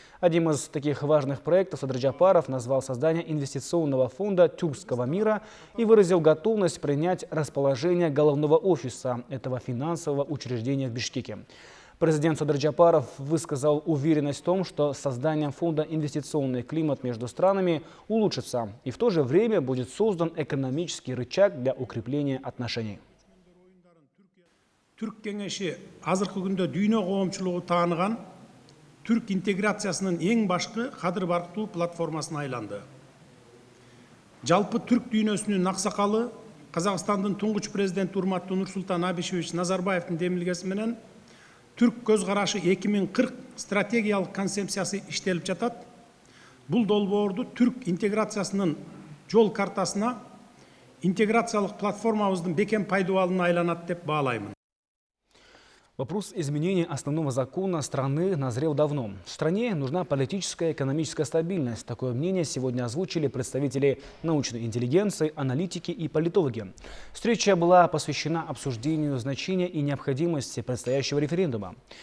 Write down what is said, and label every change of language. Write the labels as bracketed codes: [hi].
[ru] Одним из таких важных проектов Садыр Джапаров назвал создание инвестиционного фонда тюркского мира и выразил готовность принять расположение головного офиса этого финансового учреждения в Бишкеке. Президент Садыр Джапаров высказал уверенность в том, что с созданием фонда инвестиционный климат между странами улучшится и в то же время будет создан экономический рычаг для укрепления отношений. [ky] Түрк кеңеши азыркы күндө дүйнө коомчулугу тааныган түрк интеграциясынын эң башкы кадыр барктуу платформасына айланды. Жалпы түрк дүйнөсүнүн аксакалы Казакстандын туңгуч президенти урматтуу Нурсултан Абишевич Назарбаевдин демилгеси менен Түрк көз карашы 2040 стратегиялык концепциясы иштелип жатат. Бул долбоорду түрк интеграциясынын жол картасына интеграциялык платформабыздын бекем пайдубалына айланат деп баалаймын. [ru] Вопрос изменения основного закона страны назрел давно. Стране нужна политическая и экономическая стабильность. Такое мнение сегодня озвучили представители научной интеллигенции, аналитики и политологи. Встреча была посвящена обсуждению значения и необходимости предстоящего референдума.